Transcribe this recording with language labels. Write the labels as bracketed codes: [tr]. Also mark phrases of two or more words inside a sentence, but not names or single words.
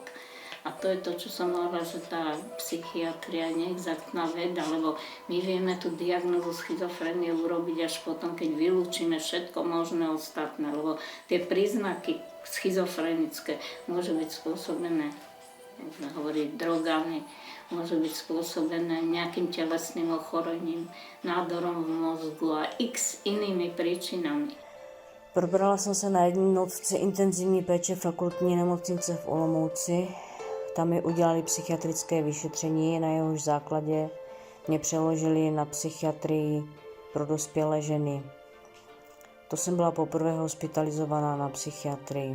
[sk] A to je to, čo som hovorila, že tá psychiatria je neexaktná veda, lebo my vieme tú diagnózu schizofrenie urobiť až potom, keď vylúčime všetko možné ostatné, lebo tie príznaky schizofrenické môžu byť spôsobené, môžeme hovoriť, drogami, môže byť spôsobené nejakým telesným ochorením, nádorom v mozgu a x inými príčinami. [cs] Probrala jsem se na jednotce intenzivní péče fakultní nemocnice v Olomouci. Tam mi udělali psychiatrické vyšetření, na jehož základě mě přeložili na psychiatrii pro dospělé ženy. To jsem byla poprvé hospitalizovaná na psychiatrii.